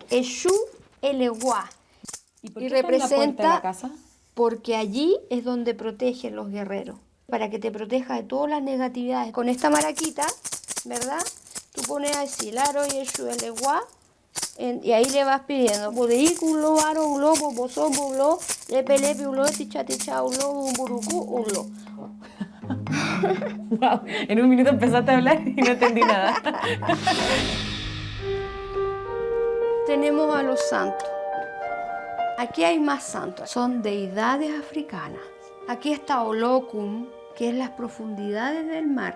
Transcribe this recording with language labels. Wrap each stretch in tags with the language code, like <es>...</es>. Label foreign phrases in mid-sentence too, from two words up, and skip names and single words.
<es>Eshu Eleguá. ¿Y por qué está en la puerta de la casa? Porque allí es donde protegen los guerreros, para que te proteja de todas las negatividades. Con esta maraquita, ¿verdad? Tú pones así, Laro y Eshu Eleguá, y ahí le vas pidiendo.</es> <luq>Bodeiculo, Aro, Ulo, Bobosón, Bulo, Lepelepi, Ulo, Tichaticha, Ulo, Umburuku, Ulo.</luq> <es>Wow, en un minuto empezaste a hablar y no entendí nada. Tenemos a los santos. Aquí hay más santos, son deidades africanas. Aquí está Olokun, que es las profundidades del mar.</es>